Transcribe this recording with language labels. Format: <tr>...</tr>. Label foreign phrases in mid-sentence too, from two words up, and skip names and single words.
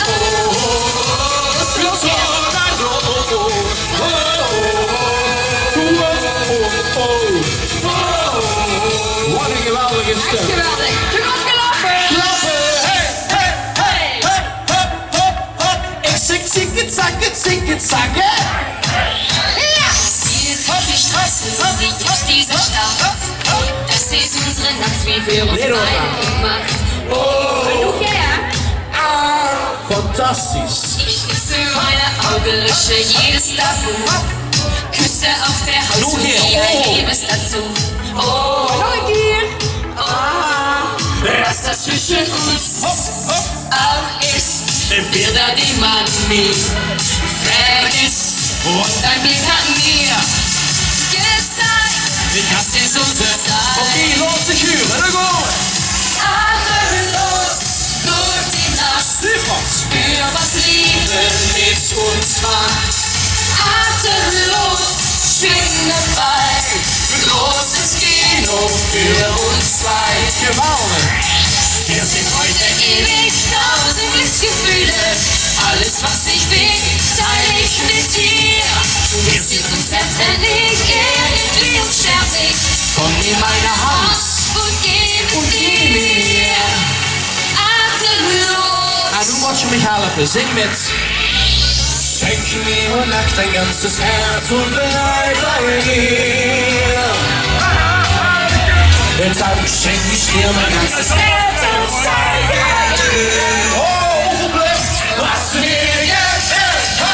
<nl>Wat een geweldige stem. Echt geweldig. Kom op, klappen. Klappen. Hey, hey, hey, hey, hop, hop, hop. Ik zing het, zing het, zakken.</nl> <de>Hier ist die Straße, so sieht aus dieser Stadt. Das ist unsere Nacht, wie wir uns beide gemacht.</de> <nl>Genoeg her. Fantastisch.</nl> <de>Ich schließe meine Augen, lösche jedes Tabu. Küsse auf der Haut,</de> <nl>Hallo hier.</nl> <de>wie ein Liebestattoo. Oh,</de> <nl>Nog een keer.</nl> <de>was das zwischen uns auch ist, wird da die man nie vergisst. Und ein Blick hat mir gezeigt, das ist unsere Zeit.</de> <nl>Oké, laat zich huren. Dan gaan we.</nl> <de>Atemlos durch die Nacht,</de> <nl>Super.</nl> <de>spür, was Liebe mit uns macht. Atemlos schwingen weit, großes Kino für uns zwei.</de> <nl>Geweldig.</nl> <de>Wir sind heute ewig, tausend Glücksgefühle. Alles, was ich will, teile ich mit dir. Wir sind unzertrennlich, irgendwie unsterblich. Komm in meine Hand. Und geh mit mir. Atemlos.</de> <nl>En nu moet je mich helpen. Zing met.</nl> <de>Schenk mir Nacht dein ganzes Herz und bleib bei mir. Deshalb schenk ich dir mein ganzes Herz und bleib bei dir. Oh, verbleibt, was mir gefällt.</de>